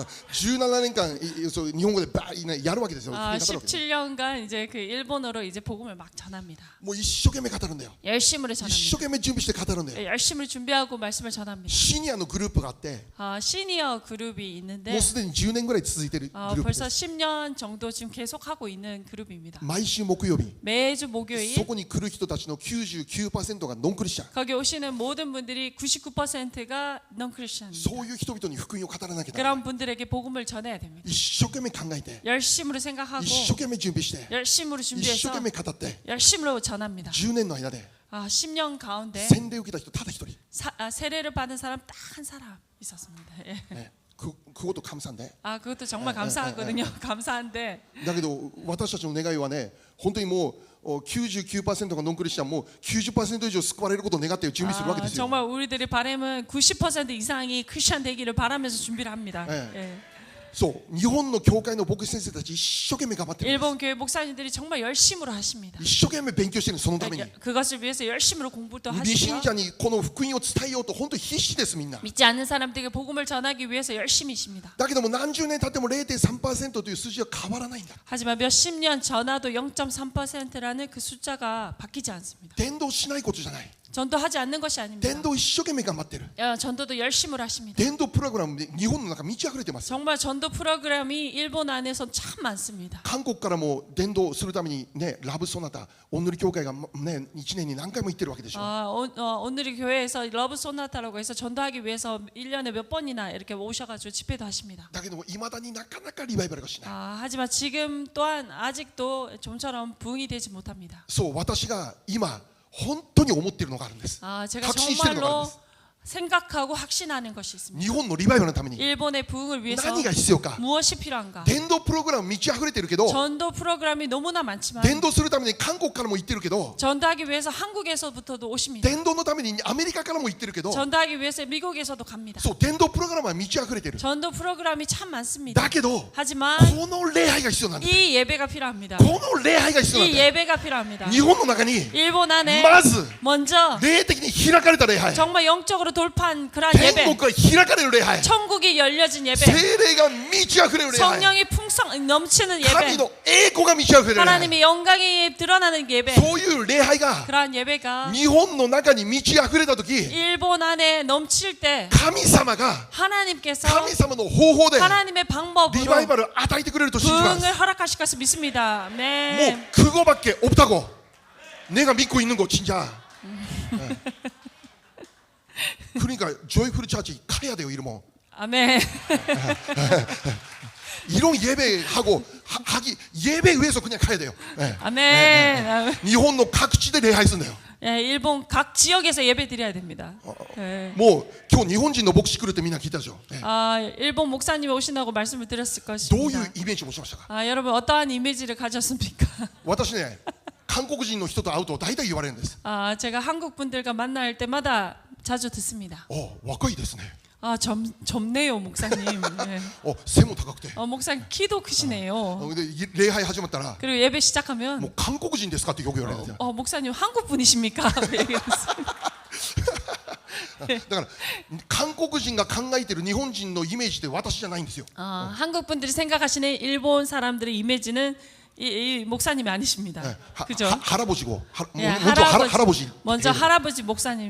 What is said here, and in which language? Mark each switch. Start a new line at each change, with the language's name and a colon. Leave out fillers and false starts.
Japanese: 17年間 日本語でやるわけですよ.
Korean: 17년간 이제 그 일본어로 이제 복음을 막 전합니다.
Japanese: もう一生懸命語るんだよ.
Korean: 열심으로
Japanese: 一生
Korean: 전합니다.
Japanese: 懸命準備して語るんだよ.
Korean: 열심히 준비하고 말씀을 전합니다.
Japanese: シニアのグループがあって
Korean: 시니어 그룹이 있는데
Japanese: もうすでに10年ぐらい続いているグループで
Korean: 벌써
Japanese: す.
Korean: 10년 정도 지금 계속하고 있는 그룹입니다.
Japanese: 毎週木曜日
Korean: 매주 목요일
Japanese: そこに来る人たちの 99% がノンクリスチャン.
Korean: 거기 오시는 모든 분들이 99%가 non-크리스천입니다.
Japanese: そういう人々に福音を語らなきゃならない.
Korean: 그런 분들에게 복음을 전해야 됩니다.
Japanese: 一生懸命考えて
Korean: 열심으로 생각하고
Japanese: 一生懸命準備して
Korean: 열심으로
Japanese: 一生
Korean: 준비해서
Japanese: 懸命語って
Korean: 열심으로 전합니다.
Japanese: 10年の間で
Korean: 10년 가운데
Japanese: 洗礼を受けた人ただ一人.
Korean: 세례를 받은 사람 딱 한 사람 있었습니다. 예. ね그것도 감사한데. 그것도 정말 감사하거든요. 감사한데
Japanese: だけど私たちの願いはね本当にもう 99%がノンクリスチャンもう 90%以上救われることを願って準備するわけですよ.
Korean: 정말 우리들의 바람은 90% 이상이 크리스천 되기를 바라면서 준비를 합니다. 네. 예.
Japanese: そう日本の教会の牧師先生たち一生懸命頑張ってるんです.
Korean: 일본 교회 목사님들이 정말 열심으로 하십니다.
Japanese: 一生懸命勉強してるそのために
Korean: 그것을 위해서 열심으로 공부도
Japanese: 未信
Korean: 하시고요.
Japanese: 者にこの福音を伝えようと本当に必死ですみんな.
Korean: 믿지 않는 사람들에게 복음을 전하기 위해서 열심히십니다.
Japanese: だけども何十年経っても 0.3% という数字は変わらないんだ.
Korean: 하지만 몇십 년 전화도 0.3%라는 그 숫자가 바뀌지 않습니다.
Japanese: 伝道しないことじゃない.
Korean: 전도하지 않는 것이 아닙니다.
Japanese: 伝道一生懸命頑張ってる.
Korean: 전도도 열심히 하십니다.
Japanese: 伝道プログラムで日本の中満ち溢れてます.
Korean: 정말 전도 프로그램이 일본 안에서 참 많습니다.
Japanese: 韓国からも伝道するためにねラブソナタお塗り教会がね1年に何回も行ってるわけでしょ.
Korean: 오늘의 교회에서 러브 소나타라고 해서 전도하기 위해서 1년에 몇 번이나 이렇게 오셔가지고 집회도 하십니다.
Japanese: だけども未だになかなかリバイバルがしない.
Korean: 하지만 지금 또한 아직도 좀처럼 부흥이 되지 못합니다.
Japanese: そう私が今本当に思っているのがあるんです.
Korean: 제가
Japanese: 確信しているのがあるんです.
Korean: 생각하고 확신하는 것이 있습니다.
Japanese: 日本のリバイバルのために
Korean: 일본의 부흥을 위해서
Japanese: 何が必要か.
Korean: 무엇이 필요한가?
Japanese: 伝道プログラム満ち溢れてるけど
Korean: 전도 프로그램이 너무나 많지만
Japanese: 伝道するために韓国からも行ってるけど
Korean: 전도하기 위해서 한국에서부터도 오십니다.
Japanese: 伝道のためにアメリカからも行ってるけど
Korean: 전도하기 위해서 미국에서도 갑니다.
Japanese: そう伝道プログラムは満ち溢れてる.
Korean: 전도 프로그램이 참 많습니다.
Japanese: だけど
Korean: 하지만
Japanese: この礼拝が必要なんだ.
Korean: 이 예배가 필요합니다.
Japanese: この礼拝が必要なん
Korean: 이
Japanese: だ.
Korean: 예배가 필요합니다.
Japanese: 日本の中に
Korean: 일본 안에
Japanese: まず
Korean: 먼저
Japanese: 霊的に開かれた礼拝
Korean: 정말 영적으로 돌파한 그러한
Japanese: 天
Korean: 예배,
Japanese: 国が開かれる礼拝
Korean: 천국이 열려진 예배,
Japanese: 聖霊が満ち溢れる礼拝
Korean: 성령이 풍성 넘치는
Japanese: 神
Korean: 예배,
Japanese: の栄光が満ち溢れる礼拝
Korean: 하나님의 영광이 드러나는 예배,
Japanese: そういう礼拝が
Korean: 그러한 예배가
Japanese: 日本の中に満ち溢れた時
Korean: 일본 안에 넘칠 때
Japanese: 神様が
Korean: 하나님께서
Japanese: 神様の方法で
Korean: 하나님의
Japanese: リ
Korean: 방법으로
Japanese: バイバルを与えてくれると信じます
Korean: 부흥을 허락하실 것을 믿습니다.
Japanese: もう
Korean: 네. 그거밖에 없다고 내가 믿고 있는 거 진짜. 그러니까 조이풀 차치 가야 돼요 이러면. 아멘. 이런 예배하고 하기 예배 위해서 그냥 가야 돼요. 네. 아멘. 일본의 각 지대
Japanese: 礼拝するんだよ.
Korean: 예, 일본 각 지역에서 예배 드려야 됩니다. 예.
Japanese: 뭐今日日本人の牧師来るってみんな聞いたでしょ.
Korean: 네. 일본 목사님이 오신다고 말씀을 드렸을 것입니다.
Japanese: どういうイメージを持ちましたか?
Korean: 여러분 어떠한 이미지를 가졌습니까?
Japanese: 私ね韓国人の人と会うと大体言われるんです.
Korean: 제가 한국 분들과 만날 때마다 자주 듣습니다.
Japanese: 若いですね.
Korean: 젊네요 목사님. 네.
Japanese: 背も高くて.
Korean: 목사님 키도 크시네요.
Japanese: 근데 礼拝始まったら
Korean: 그리고 예배 시작하면
Japanese: もう韓国人ですかってよく言われるんですよ.
Korean: 목사님 한국 분이십니까? 얘기했습니다.
Japanese: だから韓国人が考えている日本人のイメージって私じゃないんですよ.
Korean: 한국 분들이 생각하시는 일본 사람들의 이미지는 이 목사님이 아니십니다. 네. 그죠? 할아버지고 예, 할아버지. 먼저 할아버지 목사님이